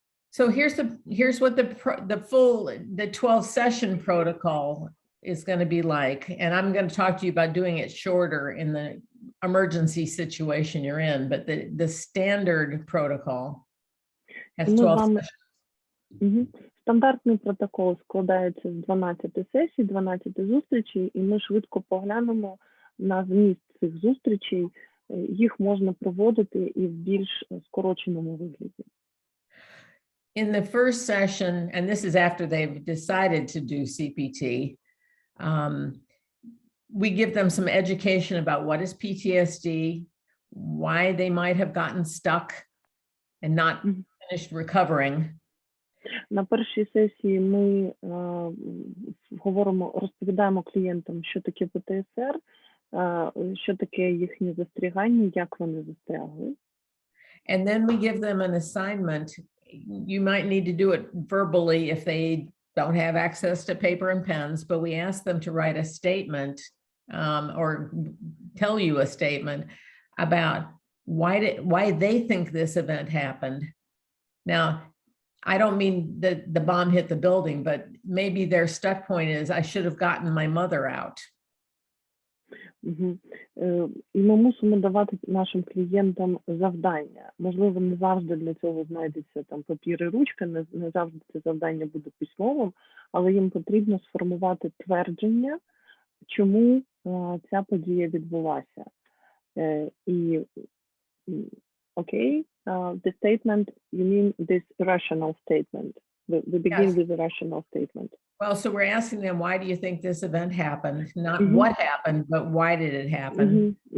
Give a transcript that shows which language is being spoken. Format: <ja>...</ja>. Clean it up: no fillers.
<en>So here's what the 12-session protocol is going to be like, and I'm going to talk to you about doing it shorter in the emergency situation you're in, but the standard protocol has 12 sessions.</en> <uk>Стандартний протокол складається з 12 сесій, 12 зустрічей, і ми швидко поглянемо на зміст цих зустрічей. Їх можна проводити і в більш скороченому вигляді.</uk> <en>In the first session, and this is after they've decided to do CPT, we give them some education about what is PTSD, why they might have gotten stuck and not finished recovering.</en> <uk>На першій сесії ми розповідаємо клієнтам, що таке ПТСР, що таке їхнє застрягання, як вони застрягли.</uk> <en>And then we give them an assignment. You might need to do it verbally if they don't have access to paper and pens, but we ask them to write a statement or tell you a statement about why they think this event happened. Now, I don't mean that the bomb hit the building, but maybe their stuck point is, I should have gotten my mother out.</en> <uk>І ми мусимо давати нашим клієнтам завдання. Можливо, не завжди для цього знайдеться там папір і ручка, не завжди це завдання буде письмовим, але їм потрібно сформувати твердження, чому ця подія відбулася. І, окей,</uk> <en>the statement, you mean this rational statement. We begin with a rational statement. Well, so we're asking them, why do you think this event happened? Not what happened, but why did it happen?</en>